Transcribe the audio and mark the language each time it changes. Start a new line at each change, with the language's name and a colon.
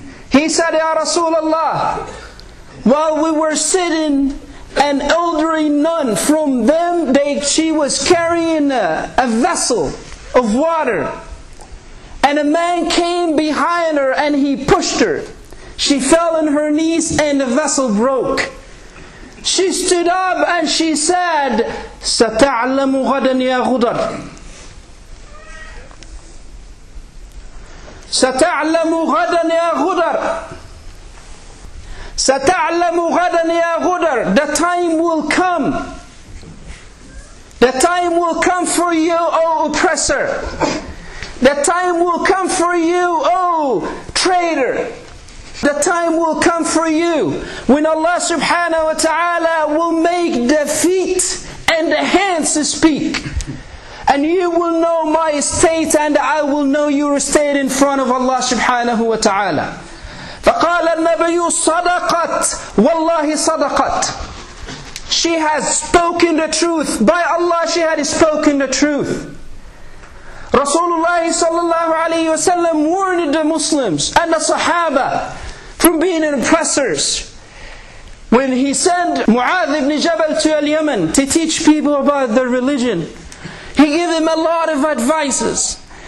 English: He said, Ya Rasulullah, while we were sitting, an elderly nun from them, she was carrying a vessel of water. And a man came behind her and he pushed her. She fell on her knees and the vessel broke. She stood up and she said,
Arabic: سَتَعْلَمُ غَدًا يَا غُدَرْ سَتَعْلَمُ غَدًا يَا غُدَرْ سَتَعْلَمُ غَدًا يَا غُدَرْ.
English: The time will come. The time will come for you, O oppressor. The time will come for you, O traitor. The time will come for you when Allah subhanahu wa ta'ala will make the feet and the hands to speak. And you will know my state and I will know your state in front of Allah subhanahu wa ta'ala.
Arabic: فقال النبي صدقت والله صدقت.
English: She has spoken the truth. By Allah, she had spoken the truth. Rasulullah sallallahu alayhi wa sallam warned the Muslims and the Sahaba from being oppressors. When he sent Mu'adh ibn Jabal to Yemen to teach people about their religion, he gave them a lot of advices.